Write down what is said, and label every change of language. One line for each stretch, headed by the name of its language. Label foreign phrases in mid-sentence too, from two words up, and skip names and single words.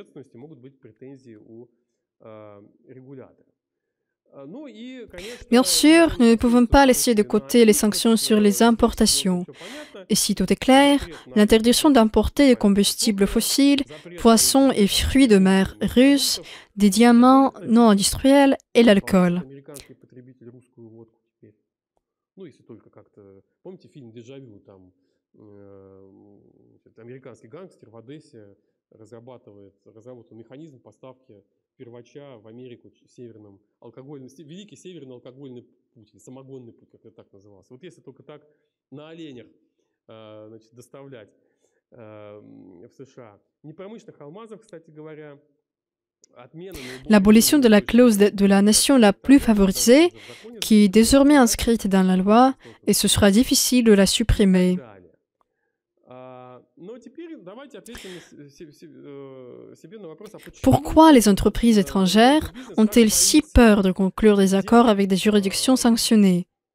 French: Bien sûr, nous ne pouvons pas laisser de côté les sanctions sur les importations. Et si tout est clair, l'interdiction d'importer des combustibles fossiles, poissons et fruits de mer russes, des diamants non industriels et l'alcool.
Russian: Первача в Америку северным алкогольным, великий северный алкогольный путь, самогонный путь, как это так назывался. Вот если только так на оленях значит, доставлять в США. Непромышленных алмазов, кстати говоря,
French: L'abolition de la clause de la nation la plus favorisée, qui est désormais inscrite dans la loi, et ce sera difficile de la supprimer. Pourquoi les entreprises étrangères ont-elles si peur de conclure des accords avec des juridictions sanctionnées?